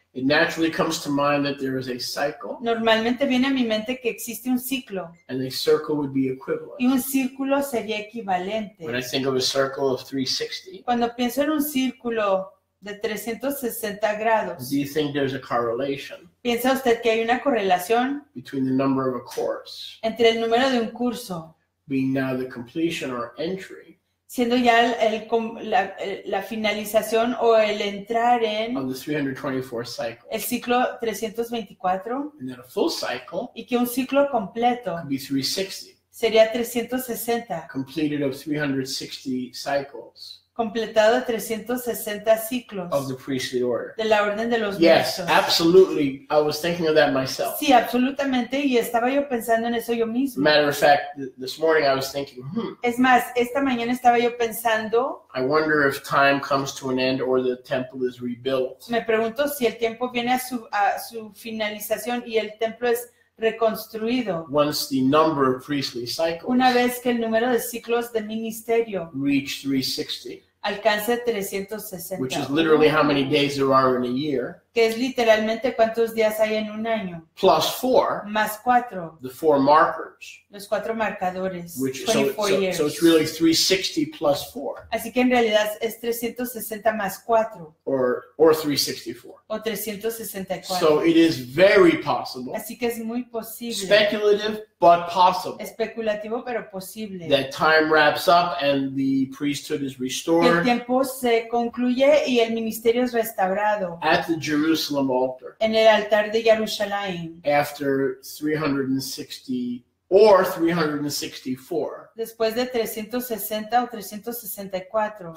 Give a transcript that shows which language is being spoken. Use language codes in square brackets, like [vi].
[en] it naturally comes to mind that there is a cycle [es] normalmente viene a mi mente que existe un ciclo [en] and a circle would be [es] y [en] equivalent. [es] un círculo sería equivalente. [en] When I think of a circle of 360, [es] Cuando pienso en un círculo de 360 grados, [en] do you think there's a correlation [es] ¿piensa usted que hay una correlación [en] between the number of a course [es] entre el número de un curso, [en] being now the completion or entry [es] siendo ya la finalización o el entrar en [en] of the 324 cycle, [es] el ciclo 324, [en] and then a full cycle [es] y que un ciclo completo [en] could be 360, [es] sería 360, [en] completed of 360 cycles [es] completado de 360 ciclos [en] of the priestly order? [es] de la orden de los [en] Yes, [es] ministros. [en] absolutely. I was thinking of that myself. [es] Sí, absolutamente, y estaba yo pensando en eso yo mismo. [en] Matter of fact, this morning I was thinking, [es] Es más, esta mañana estaba yo pensando, [en] I wonder if time comes to an end or the temple is rebuilt. [es] me pregunto si el tiempo viene a su finalización y el templo es reconstruido [en] Once the number of priestly cycles [es] una vez que el número de ciclos de ministerio [en] reach 360, [es] alcance 360, [en] which is literally how many days there are in a year, [es] que es literalmente cuántos días hay en un año, [en] plus 4, [es] más 4, [en] the 4 markers, [es] los 4 marcadores, [en] which 24 years. so it's really 360 plus 4, [es] Así que en realidad es 360 más 4 [en] or 364. [es] o 364. [en] So it is very possible, [es] Así que es muy posible, [en] speculative but possible, [es] especulativo pero posible, [en] that time wraps up and the priesthood is [es] que el [en] restored [es] tiempo se concluye y el ministerio es restaurado [en] at the Jerusalem altar [es] en el altar de Jerusalén [en] after 360 or 364 [es] después de 360 o 364